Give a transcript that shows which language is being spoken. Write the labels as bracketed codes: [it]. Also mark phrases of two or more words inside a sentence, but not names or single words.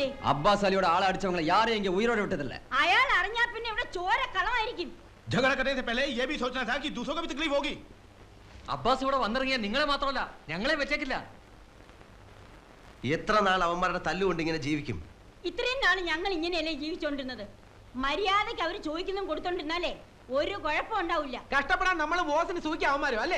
[ml] അബ്ബാസ് അലിയുടെ ആളെ അടിച്ചവങ്ങളെ യാരെയും ഉയരോടെ വിട്ടതല്ല. അയാൾ അറിഞ്ഞാ പിന്നെ ഇവിടെ ചോര കളമായിരിക്കും. [hi] झगड़ा करने से पहले ये भी सोचना था कि दूसरों को भी तकलीफ होगी. [ml] അബ്ബാസ് ഇവിടെ വന്നിറങ്ങിയാൽ നിങ്ങളെ മാത്രമല്ല ഞങ്ങളെ വെച്ചേക്കില്ല. എത്ര നാൾ അവന്മാരുടെ തല്ലുകൊണ്ട് ഇങ്ങനെ ജീവിക്കും? ഇത്രയും നാൾ ഞങ്ങൾ ഇങ്ങനെയല്ലേ ജീവിച്ചോണ്ടിരുന്നത്? മര്യാദയ്ക്ക് അവര് ചോദിക്കുന്നതും കൊടുത്തോണ്ടിരുന്നാലേ ഒരു കുഴപ്പം ഉണ്ടാവില്ല. കഷ്ടപ്പെടാൻ നമ്മൾ ബോസിന് സൂക്ഷിക്കാൻ അവന്മാരും അല്ലേ?